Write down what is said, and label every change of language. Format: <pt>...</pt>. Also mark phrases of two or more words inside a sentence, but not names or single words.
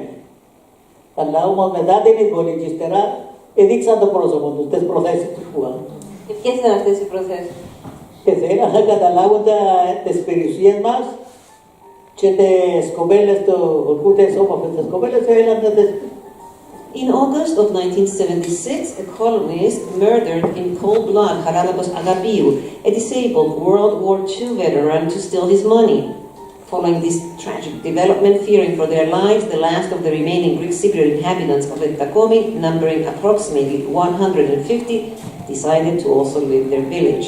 <el>Αλλά όμως μετά την εισβολή και ύστερα έδειξαν το πρόσωπο τους, τις προθέσεις τους που είχαν. Και ποιες ήταν αυτές οι προθέσεις? Και θέλαν να καταλάβουν τις περιουσίες μας και τις κοπέλες, τις όμορφες τις κοπέλες θέλαν να τις...</el> <en>In August of 1976, a colonist murdered in cold blood Haralabos Agapiou, a disabled World War II veteran, to steal his money. Following this tragic development, fearing for their lives, the last of the remaining Greek Cypriot inhabitants of Entakomi, numbering approximately 150, decided to also leave their village.</en>